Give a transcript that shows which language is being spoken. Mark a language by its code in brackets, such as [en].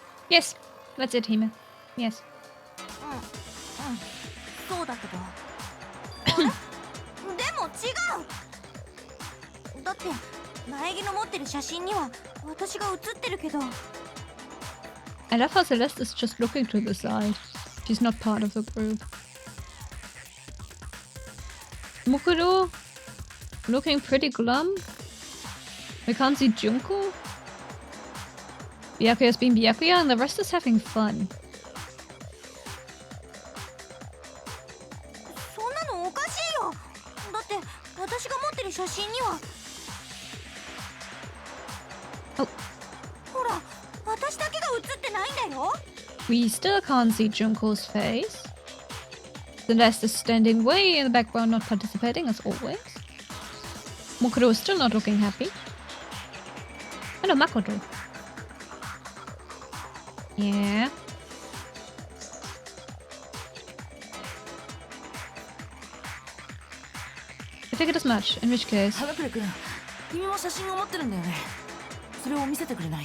[en] Yes, that's it, Hime. Yes. [ja] そうだけど。あれでも違う。だって苗木の持ってる写真には私が写ってるけど。 [en] I love how Celeste is just looking to the side. She's not part of the group. Mukuro looking pretty glum. We can't see Junko. Byakuya's being Byakuya and the rest is having fun. [ja] そんなのおかしいよ。だって私が持ってる写真には。 [en] Oh. [ja] ほら、私だけが写ってないんだよ。 [en] We still can't see Junko's face. Celeste is standing way in the background, not participating as always. Mukuro is still not looking happy. Hello, Makoto. Yeah. I figured as much, in which case... [ja] ハガクレ君、君も写真を持ってるんだよね。それを見せてくれない？